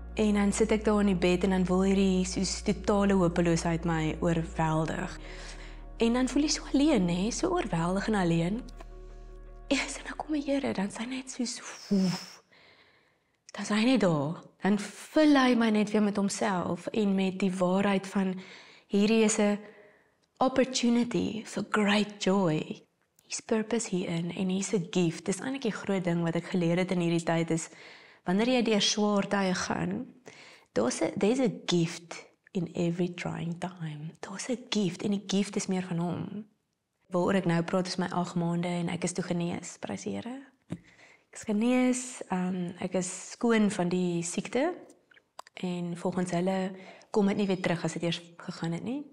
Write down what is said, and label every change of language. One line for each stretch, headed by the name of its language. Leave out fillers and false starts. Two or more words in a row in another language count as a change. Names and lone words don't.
Afrikaans: En dan sit ek daar in die bed en dan wil hierdie soos totale hopeloosheid my oorweldig. En dan voel jy so alleen, hè, so oorweldig en alleen. En dan kom die Here, dan sy net soos dan sy net daar. Dan vul hy my net weer met homself en met die waarheid van hierdie is 'n
English: opportunity for great joy. His purpose
Afrikaans: hierin en hier's 'n gift. Dis eintlik die groot ding wat ek geleer het in hierdie tyd is wanneer jy deur swaar tye gaan,
English: there's a gift in every trying time.
Afrikaans: Daar's 'n gift en die gift is meer van hom. Waaroor ek nou praat is my 8 maande en ek is toe genees, prys die Here. Ek is genees, ek is skoon van die siekte en volgens hulle kom dit nie weer terug as dit eers gegaan het nie.